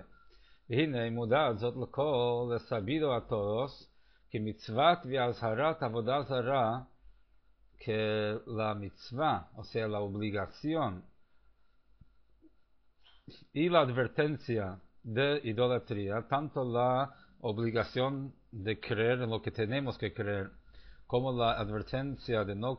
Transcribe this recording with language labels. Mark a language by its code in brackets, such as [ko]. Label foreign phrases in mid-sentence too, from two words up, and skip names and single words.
[he] והנה, מודע זאת לכל, [es] sabido a todos, que [he] מצוות והזהרת עבודה זרה, [es] que la mitzvah, o sea, la obligación y la advertencia de idolatría, tanto la obligación de creer en lo que tenemos que creer, como la advertencia de no